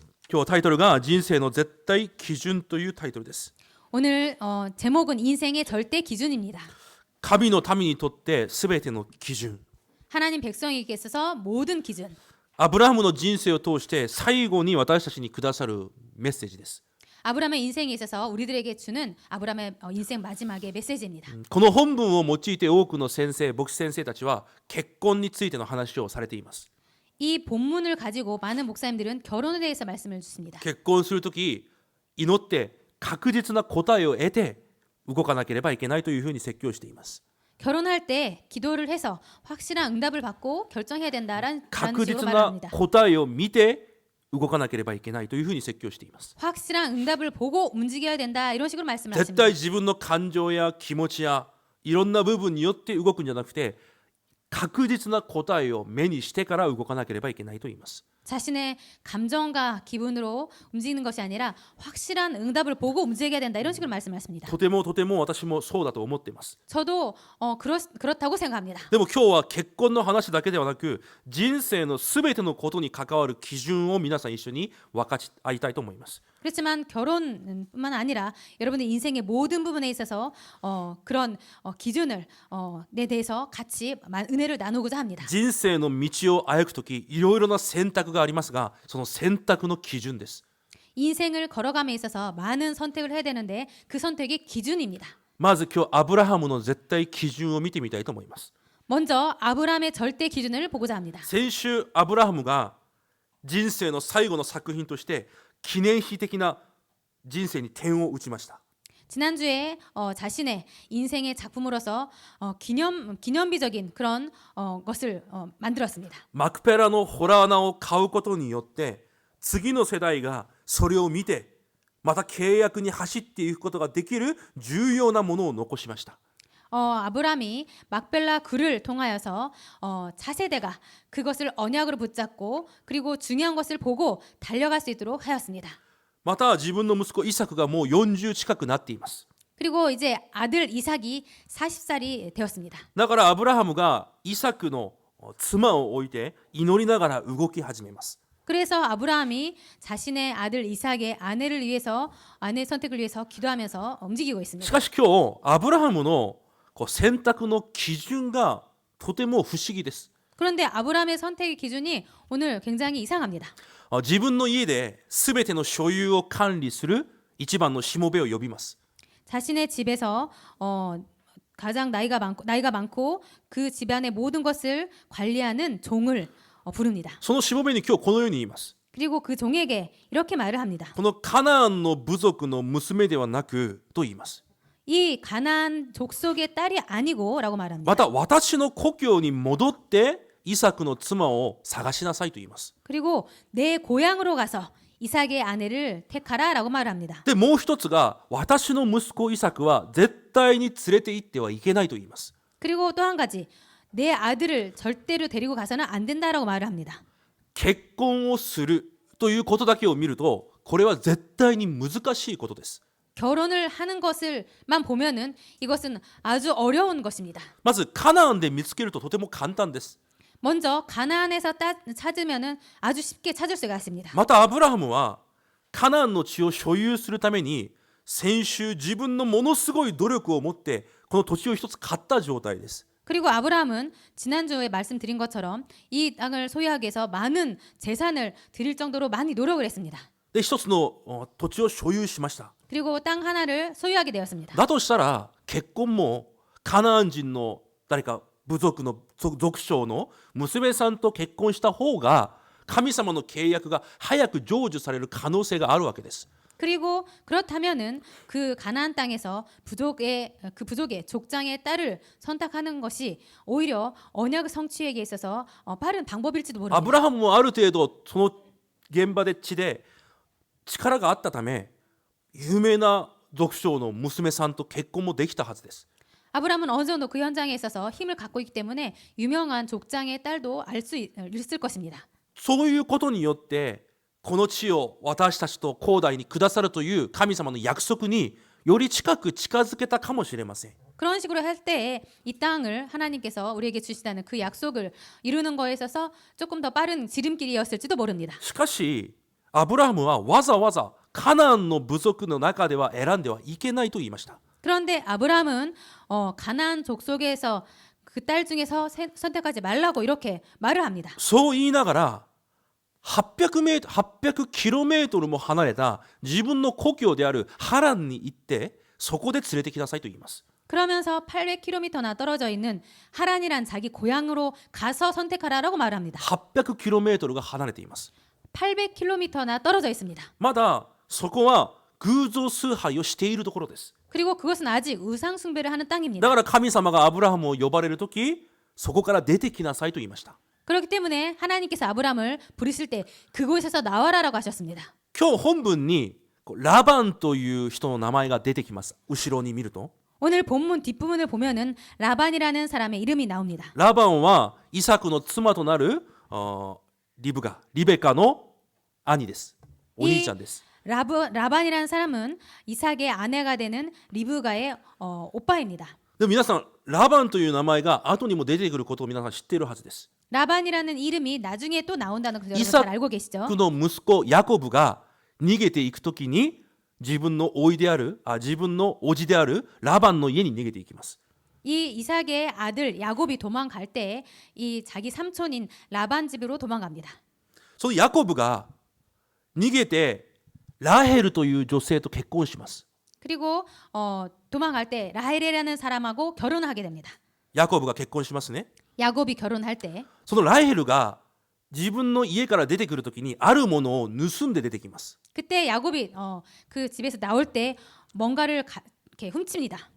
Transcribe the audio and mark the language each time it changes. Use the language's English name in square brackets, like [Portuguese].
[Japanese] 今日タイトルが人生の絶対基準というタイトルです。 [Korean] 오늘 제목은 인생의 절대 기준입니다. [Japanese] 神の民にとって全ての基準。 [Korean] 하나님 백성에게 있어서 모든 기준. [Japanese] アブラハムの人生を通して最後に私たちにくださるメッセージです。 [Korean] 아브라함의 인생에 있어서 우리들에게 주는 아브라함의 인생 마지막의 메시지입니다. [Japanese] この本文を用いて多くの先生、牧師先生たちは結婚についての話をされています。 [Korean] 이 본문을 가지고 많은 목사님들은 결혼에 대해서 말씀을 주십니다. [Japanese] 結婚するとき祈って確実な答えを得て動かなければいけないというふうに説教しています。 [Korean] 결혼할 때 기도를 해서 확실한 응답을 받고 결정해야 된다라는 [Japanese] 確実 [Korean] 말을 [Japanese] な [Korean] 합니다. [Japanese] 答えを見て動かなければいけないというふうに説教しています。 [Korean] 확실한 응답을 보고 움직여야 된다 이런 식으로 [Japanese] 絶 [Korean] 말씀하십니다. [Japanese] 対自分の感情や気持ちやいろんな部分によって動くんじゃなくて確実な答えを目にしてから動かなければいけないと言います。 [Korean] 자신의 감정과 기분으로 움직이는 것이 아니라 확실한 응답을 보고 움직여야 된다 이런 식으로 말씀하십니다. [Japanese] とても私もそうだと思っています。 [Korean] 저도 그렇다고 생각합니다. [Japanese] でも今日は結婚の話だけではなく人生のすべてのことに関わる基準を皆さん一緒に分かち合いたいと思います。 [Korean] 그렇지만 결혼뿐만 아니라 여러분의 인생의 모든 부분에 있어서 그런 기준을 에 대해서 같이 은혜를 나누고자 합니다. [Japanese] 人生の道を歩くときいろいろな選択がありますがその選択の基準です。 [Korean] 인생을 걸어감에 있어서 많은 선택을 해야 되는데 그 선택이 기준입니다. [Japanese] まず今日アブラハムの絶対基準を見てみたいと思います。 [Korean] 먼저 아브라함의 절대 기준을 보고자 합니다. [Japanese] 先週アブラハムが人生の最後の作品として記念碑的な人生に点を打ちました。 [Korean] 지난주에 자신의 인생의 작품으로서 기념비적인 그런 것을 만들었습니다. [Japanese] マクペラの洞穴を買うことによって次の世代がそれを見てまた契約に走っていくことができる重要なものを残しました。 [Korean] 아브람이 막벨라 글을 통하여서 차세대가 그것을 언약으로 붙잡고 그리고 중요한 것을 보고 달려갈 수 있도록 하였습니다. [Japanese] また自分の息子イサクがもう40近くなっています。 [Korean] 그리고 이제 아들 이삭이 40살이 되었습니다. [Japanese] だからアブラハムがイサクの妻を置いて祈りながら動き始めます。 [Korean] 그래서 아브라함이 자신의 아들 이삭의 아내 선택을 위해서 기도하면서 움직이고 [Japanese] し [Korean] 있습니다. [Japanese] かし今日アブラハムの選択の基準がとても不思議です。 [Korean] 그런데 아브라함의 선택의 기준이 오늘 굉장히 이상합니다. [Japanese] 自分の家で全ての所有を管理する一番のしもべを呼びます。 [Korean] 자신의 집에서 가장 나이가 많고 그 집안의 모든 것을 관리하는 종을 부릅니다. [Japanese] そのしもべに今日このように言います。 [Korean] 그리고 그 종에게 이렇게 말을 합니다. [Japanese] このカナンの部族の娘ではなくと言います。 [Korean] 이 가나안 족속의 딸이 아니고라고 말합니다. [Japanese] また私の故郷に戻ってイサクの妻を探しなさいと言います。 [Korean] 그리고 내 고향으로 가서 이삭의 아내를 택하라라고 말합니다. [Japanese] でもう一つが私の息子イサクは絶対に連れて行ってはいけないと言います。 [Korean] 그리고 또 한 가지 내 아들을 절대로 데리고 가서는 안 된다라고 말을 합니다. [Japanese] 結婚をするということだけを見るとこれは絶対に難しいことです。 [Korean] 결혼을 하는 것을만 보면은 이것은 아주 어려운 것입니다. [Japanese] まずカナンで見つけるととても簡単です。 [Korean] 먼저 가나안에서 찾으면은 아주 쉽게 찾을 수가 있습니다. [Japanese] またアブラハムはカナンの地を所有するために先週自分のものすごい努力を持ってこの土地を一つ買った状態です。 [Korean] 그리고 아브라함은 지난주에 말씀드린 것처럼 이 땅을 소유하기 위해서 많은 재산을 드릴 정도로 많이 노력을 했습니다. [Japanese] で一つの土地を所有しました。 [Korean] 그리고 땅 하나를 소유하게 되었습니다. [Japanese] だとしたら結婚もカナン人の誰か部族の族長の娘さんと結婚した方が神様の契約が早く成就される可能性があるわけです。 [Korean] 그리고 그렇다면은 그 가나안 땅에서 그 부족의 족장의 딸을 선택하는 것이 오히려 언약 성취에게 있어서 빠른 방법일지도 [Japanese] ア [Korean] 모릅니다. [Japanese] ブラハムもある程度その現場で地で力があったため有名な族長の娘さんと結婚もできたはずです。 [Korean] 아브라함은 어느 정도 그 현장에 있어서 힘을 갖고 있기 때문에 유명한 족장의 딸도 알 수 있을 것입니다. [Japanese] そういうことによってこの地を私たちと後代にくださるという神様の約束により近く近づけたかもしれません。 [Korean] 그런 식으로 할 때 이 땅을 하나님께서 우리에게 주시다는 그 약속을 이루는 거에 있어서 조금 더 빠른 지름길이었을지도 모릅니다. [Japanese] しかしアブラハムはわざわざカナンの部族の中では選んではいけないと言いました。 [Korean] 그런데 아브라함은 가나안 족속에서 그 딸 중에서 선택하지 말라고 이렇게 말을 합니다. [Japanese] そう言いながら800km も離れた自分の故郷であるハランに行ってそこで連れてきなさいと言います。 [Korean] 그러면서 800km나 떨어져 있는 하란이란 자기 고향으로 가서 선택하라라고 말합니다. [Japanese] 800km が離れています。 [Korean] 800km나 떨어져 있습니다. [Japanese] まだそこは偶像崇拝をしているところです。 [Korean] 그리고 그것은 아직 우상 숭배를 하는 [Japanese] だ [Korean] 땅입니다. [Japanese] から神様がアブラハムを呼ばれるときそこから出てきなさいと言いました。 [Korean] 그렇기 때문에 하나님께서 아브라함을 부르실 때 그곳에서 나와라라고 하셨습니다. [Japanese] 今日本文にラバンという人の名前が出てきます。後ろに見ると [Korean] 오늘 본문 뒷부분을 보면은 라반이라는 사람의 이름이 나옵니다. [Japanese] ラバンはイサクの妻となるリベカの兄です。お兄ちゃんです。 [Korean] 라반이라는 사람은 이삭의 아내가 되는 리브가의 오빠입니다. [Japanese] でも皆さんラバンという名前が後にも出てくることを皆さん知っているはずです。 [Korean] 라반이라는 이름이 나중에 또 나온다는 걸 여러분 이삭 잘 알고 계시죠? [Japanese] の息子ヤコブが逃げていくときに自分の叔父であるラバンの家に逃げていきます。 [Korean] 이 이삭의 아들 야곱이 도망갈 때 이 자기 삼촌인 라반 집으로 도망갑니다. [Japanese] そのヤコブが逃げてラヘルという女性と結婚します。 [Korean] 그리고 도망갈 때 라헬이라는 사람하고 결혼을 하게 됩니다. [Japanese] ヤコブが結婚しますね。 [Korean] 야곱이 결혼할 때 [Japanese] そのラヘルが自分の家から出てくるときにあるものを盗んで出てきます。 [Korean] 그때 야곱이 그 집에서 나올 때 뭔가를 이렇게 훔칩니다.